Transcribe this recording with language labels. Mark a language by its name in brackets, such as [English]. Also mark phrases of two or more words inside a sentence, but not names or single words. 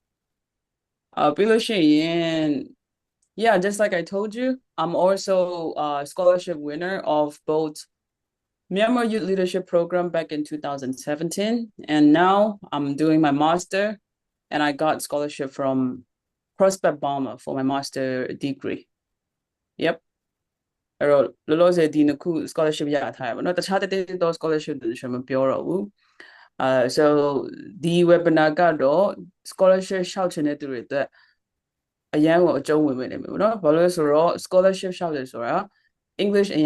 [English] Yeah, just like I told you, I'm also a scholarship winner of both Myanmar Youth Leadership Program back in 2017. And now I'm doing my master and I got scholarship from Prospect Bomber for my master degree. Yep. [Burmese] အဲ့တော့လောလောဆယ်ဒီနှစ်ခု scholarship ရထားရပါတော့တခြားတဲ့တော့ scholarship တွေကျွန်တော်မပြောတော့ဘူး so ဒီ webinar ကတော့ scholarship ရှောက်ချင်တဲ့သူတွေအတွက်အရန်ကိုအကျုံးဝင်နေမယ်ပေါ့နော်ဘာလို့လဲဆိုတော့ scholarship ရှောက်တယ်ဆိုတာ English အရ